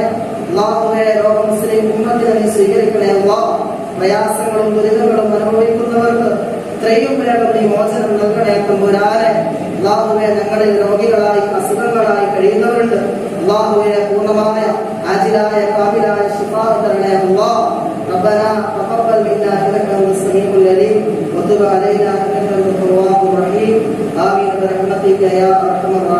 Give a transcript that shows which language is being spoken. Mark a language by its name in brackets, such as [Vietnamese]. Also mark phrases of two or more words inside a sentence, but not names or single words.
[Malayalam] അല്ലാഹുവേ, ലോക മുസ്ലിം ഉമ്മത്തിനെ നീ സ്വീകരിക്കണേ അല്ലാഹ്. പ്രയാസങ്ങളും ദുരിതങ്ങളും അനുഭവിക്കുന്നവർക്ക് ഇത്രയും വേഗം നീ മോചനം നൽകണേ തമ്പുരാനെ. അല്ലാഹുവേ, ഞങ്ങളിൽ രോഗികളായി അസുഖങ്ങളായി കഴിയുന്നവരുണ്ട്. അല്ലാഹുവേ, പൂർണ്ണമായ ആജിലായ കാമിലായ ശിഫാ തരണേ അല്ലാഹ്. [Arabic] ربنا تقبل منا انك انت السميع العليم وتب علينا انك انت التواب الرحيم. آمين برحمتك يا ارحم